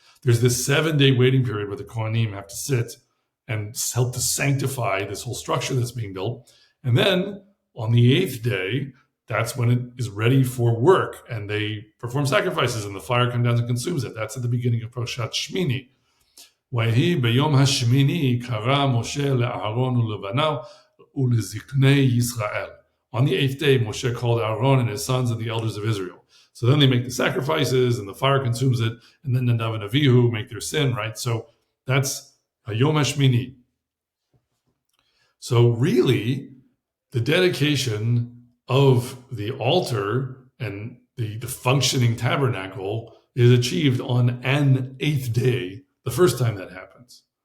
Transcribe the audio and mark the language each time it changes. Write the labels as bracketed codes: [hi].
[en] There's this 7-day waiting period where the Kohanim have to sit and help to sanctify this whole structure that's being built. And then on the 8th day, that's when it is ready for work, and they perform sacrifices, and the fire comes down and consumes it. That's at the beginning of Parashat Shmini. [he] ויהי ביום השמיני קרא משה לאהרון ולבניו ולזקני ישראל. [en] On the 8th day, Moshe called Aaron and his sons and the elders of Israel. So then they make the sacrifices, and the fire consumes it, and then Nadav and Avihu make their sin, right? So that's Hayom HaShmini. So really, the dedication of the altar and the functioning tabernacle is achieved on an 8th day, the first time that happens.